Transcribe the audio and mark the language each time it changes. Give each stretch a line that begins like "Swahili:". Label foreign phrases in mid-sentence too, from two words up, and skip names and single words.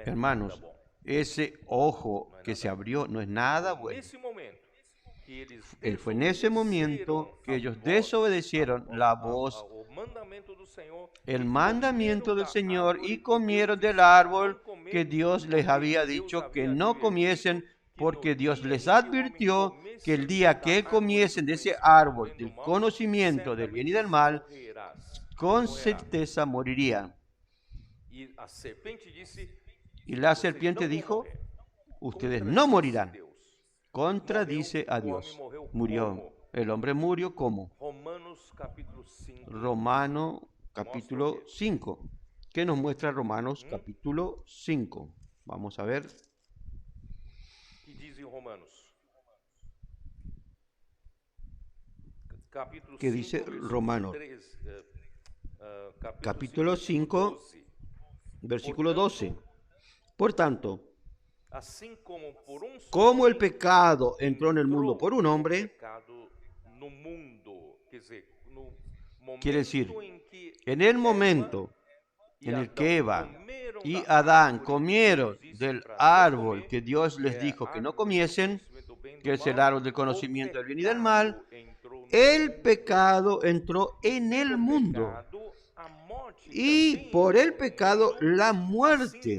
Spanish: Hermanos,
Portuguese: nada bom.
Spanish: ese ojo que se abrió no es nada bueno.
Portuguese: Nesse momento que eles
Spanish: Fue en ese momento que ellos desobedecieron la voz,
Portuguese: o mandamento do Senhor,
Spanish: el mandamiento del Señor y comieron del árbol que Dios les había dicho que no comiesen, porque Dios les advirtió que el día que comiesen de ese árbol del conocimiento del bien y del mal, con certeza morirían.
Portuguese: E a serpente disse:
Spanish: Y la serpiente dijo, ustedes no morirán. Contradice a Dios. Murió. El hombre murió ¿cómo? Romanos capítulo 5. Romano capítulo 5. ¿Qué nos muestra Romanos capítulo 5? Vamos a ver.
Portuguese: Que diz em Romanos? Capítulo
Spanish: ¿Qué 5, dice versículo Romanos? 3, Capítulo 5, 12. versículo 12. Por tanto,
Portuguese: Assim como por um só
Spanish: como el pecado entró en el mundo por un hombre,
Portuguese: pecado no mundo, quer dizer, no momento
Spanish: quiere decir,
Portuguese: em que
Spanish: en el momento en el que Eva y Adán comieron del árbol que Dios les dijo que no comiesen, que es el árbol del conocimiento del bien y del mal, el pecado entró en el mundo y por el pecado la muerte.